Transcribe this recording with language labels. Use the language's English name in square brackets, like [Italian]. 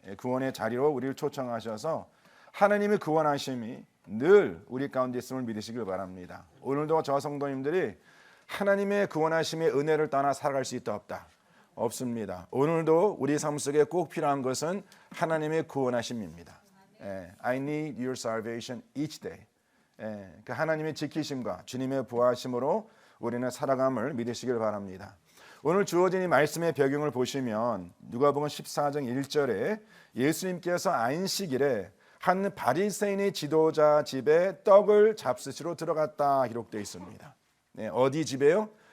[Korean] 구원의 자리로 우리를 초청하셔서 하나님의 구원하심이 늘 우리 가운데 있음을 믿으시길 바랍니다. 오늘도 저 성도님들이 하나님의 구원하심의 은혜를 떠나 살아갈 수 있다 없다? 없습니다. 오늘도 우리 삶 속에 꼭 필요한 것은 하나님의 구원하심입니다. [English] I need your salvation each day. [Korean] 그 하나님의 지키심과 주님의 보호하심으로 우리는 살아감을 믿으시길 바랍니다. 오늘 주어진 이 말씀의 배경을 보시면 누가복음 14장 1절에 예수님께서 안식일에 한 바리새인의 지도자 집에 떡을 잡수시러 들어갔다 기록되어 있습니다. 어디 집에요?